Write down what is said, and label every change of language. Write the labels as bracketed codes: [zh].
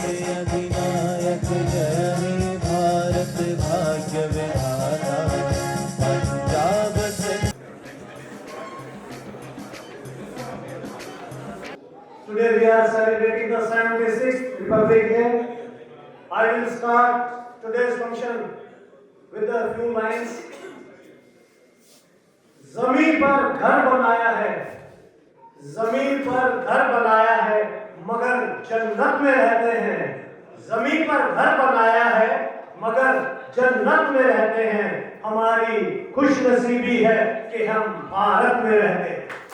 [hi] अधिनायक जय भारत भाग्य विधाता पंजाब से। [en] Today we are celebrating the 76th Republic Day. I will start today's function with a few lines. [hi] जमीन पर घर बनाया है, जमीन पर घर बनाया है, मगर जन्नत में रहते हैं। जमीन पर घर बनाया है मगर जन्नत में रहते हैं। हमारी खुशनसीबी है कि हम भारत में रहते हैं।